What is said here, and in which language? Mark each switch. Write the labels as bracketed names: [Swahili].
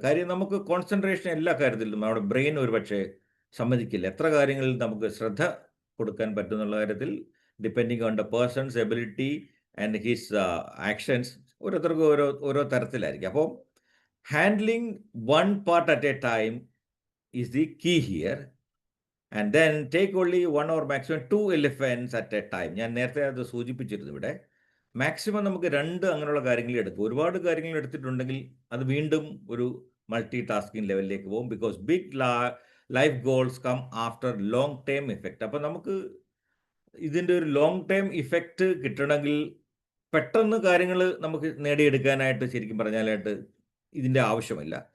[Malayalam] കാര്യം നമുക്ക് കോൺസെൻട്രേഷൻ എല്ലാ കാര്യത്തിലും നമ്മുടെ ബ്രെയിൻ ഒരുപക്ഷെ സമ്മതിക്കില്ല. എത്ര കാര്യങ്ങളിൽ നമുക്ക് ശ്രദ്ധ കൊടുക്കാൻ പറ്റുന്നുള്ള കാര്യത്തിൽ [English] depending on the person's ability and his actions [Malayalam] ഓരോരുത്തർക്കും ഓരോ തരത്തിലായിരിക്കും. [English] അപ്പോൾ handling one part at a time is the key here. And then take only 1 or maximum 2 elephants at a time. [Malayalam] ഞാൻ നേരത്തെ അത് സൂചിപ്പിച്ചിരുന്നു. ഇവിടെ മാക്സിമം നമുക്ക് 2 അങ്ങനെയുള്ള കാര്യങ്ങൾ എടുക്കും. ഒരുപാട് കാര്യങ്ങൾ എടുത്തിട്ടുണ്ടെങ്കിൽ അത് വീണ്ടും ഒരു മൾട്ടി ടാസ്കിങ് ലെവലിലേക്ക് പോകും. [English] Because big life goals come after long term effect. [Malayalam] അപ്പം നമുക്ക് ഇതിൻ്റെ ഒരു ലോങ് ടേം ഇഫക്റ്റ് കിട്ടണമെങ്കിൽ പെട്ടെന്ന് കാര്യങ്ങൾ നമുക്ക് നേടിയെടുക്കാനായിട്ട് ശരിക്കും പറഞ്ഞാലായിട്ട് ഇതിൻ്റെ ആവശ്യമില്ല.